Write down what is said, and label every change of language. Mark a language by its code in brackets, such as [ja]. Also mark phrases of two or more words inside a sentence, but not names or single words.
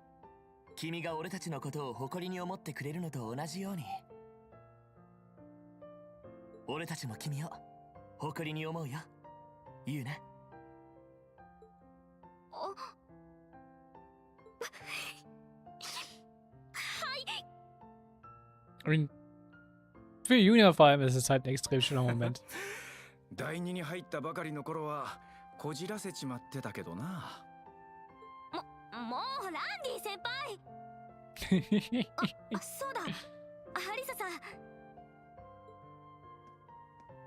[ja] 君が俺たちのことを誇りに思ってくれるのと同じように、俺たちも君を誇りに思うよ、ユーナ。 [en] I mean, [de] für Junior vor allem ist es halt ein extrem schöner Moment. [ja] 第二に入ったばかりの頃はこじらせちまってたけどな。もうランディ先輩。そうだ、ハリサさん。